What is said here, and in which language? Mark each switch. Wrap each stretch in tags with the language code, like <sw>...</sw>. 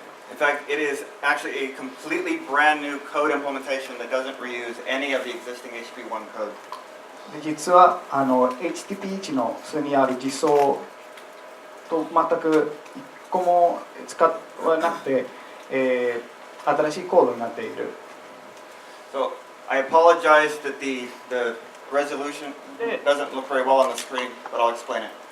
<en>In fact, it is actually a completely brand new code implementation that doesn't reuse any of the existing HTTP1 code.</en> <ja>で実はHTTP1 のすでにある実装と全く一個も使わなくて、新しいコードになっている。</ja> <en>So I apologize that the resolution doesn't look very well on the screen, but I'll explain it.</en>